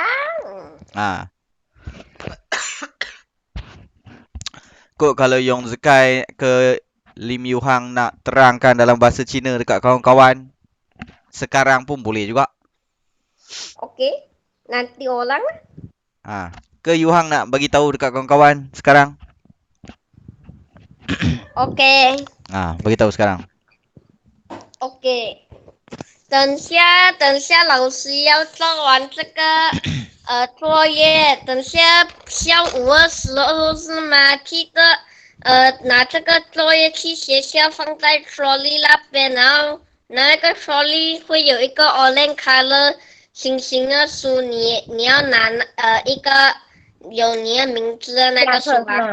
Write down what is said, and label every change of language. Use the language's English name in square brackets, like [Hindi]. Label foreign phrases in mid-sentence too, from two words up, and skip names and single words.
[Malay] Kok kalau Yong Zekai ke Lim Yuhang nak terangkan dalam bahasa Cina dekat kawan-kawan, sekarang pun boleh juga. Okey. Nanti orang Ke Yuhang nak bagi tahu dekat kawan-kawan sekarang? Okey. Bagi tahu sekarang. [Chinese] OK。等下，老师要做完这个作业。等下下午的时候是吗？记得拿这个作业去学校放在 trolley 那边，然后那个 trolley 会有一个 [English] orange color [Chinese] 星星的书，你要拿一个有你的名字的那个书吧？